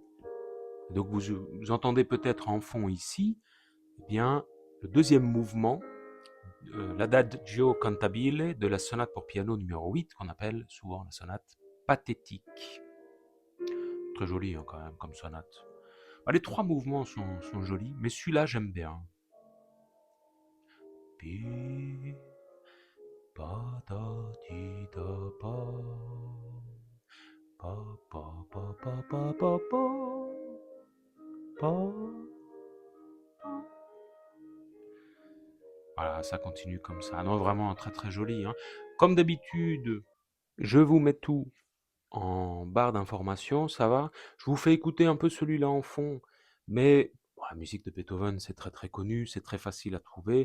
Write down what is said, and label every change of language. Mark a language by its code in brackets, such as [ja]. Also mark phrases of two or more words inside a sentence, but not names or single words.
[fr] Donc vous entendez peut-être en fond ici, eh bien, le deuxième mouvement, l'Adagio cantabile de la sonate pour piano numéro 8, qu'on appelle souvent la sonate pathétique. Très jolie hein, quand même comme sonate. Bah, les trois mouvements sont jolis, mais celui-là j'aime bien. Pi, pa, da, ti, da, pa. Pa, pa, pa, pa, pa, pa, pa. Pa. Voilà, ça continue comme ça. Non, vraiment très très joli, hein. Comme d'habitude, je vous mets tout en barre d'informations, ça va. Je vous fais écouter un peu celui-là en fond, mais bon, la musique de Beethoven, c'est très très connu, c'est très facile à trouver.